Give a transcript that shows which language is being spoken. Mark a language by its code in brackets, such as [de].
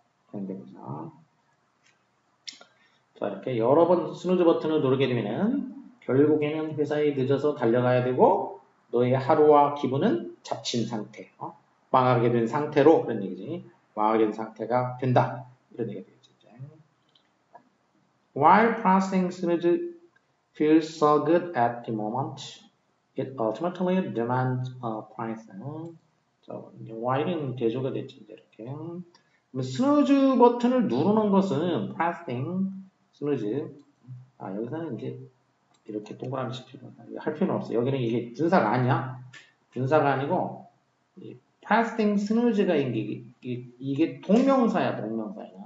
[ko] 관계분사. 자, 이렇게 여러 번 스누즈 버튼을 누르게 되면은 결국에는 회사에 늦어서 달려가야 되고 너의 하루와 기분은 잡친 상태, 망하게 된 상태로 그런 얘기지. 망하게 된 상태가 된다. 이런 얘기가 되겠죠. [en] While processing snooze feels so good at the moment, it ultimately demands a price. [ko] 자, while은 대조가 됐죠. 이렇게. 스누즈 버튼을 누르는 것은 pressing, 스누즈. 여기서는 이제 이렇게 동그라미씩 할 필요는 없어. 여기는 이게 분사가 아니야. 분사가 아니고 pressing 스누즈가 이게 동명사야, 동명사야.